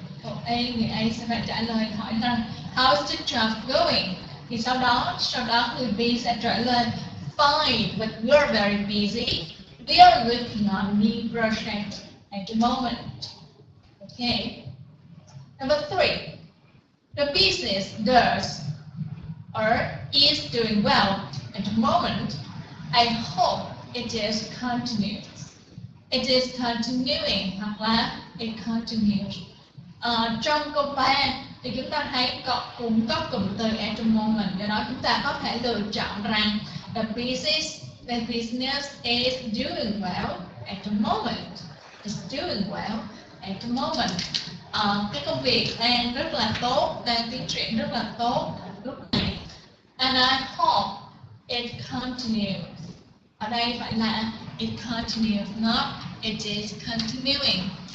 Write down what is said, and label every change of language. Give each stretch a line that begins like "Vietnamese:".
Vietnamese: Câu A, người A sẽ phải trả lời hỏi rằng
English: how's the job going?
Vietnamese: Thì sau đó người B sẽ trả lời
English: fine, but we're very busy. We are working on a new project at the moment. Okay. Number 3, the business does or is doing well at the moment. I hope it is continuous. It is continuing
Vietnamese: hoặc là
English: it continues.
Vietnamese: Trong câu 3 thì chúng ta thấy cũng có cụm từ at the moment. Do đó chúng ta có thể lựa chọn rằng
English: the business is doing well at the moment. It's doing well at the moment.
Vietnamese: Cái công việc đang rất là tốt, đang tiến triển rất là tốt lúc này.
English: And I hope it continues.
Vietnamese: Ở đây phải là
English: it continues, not it is continuing.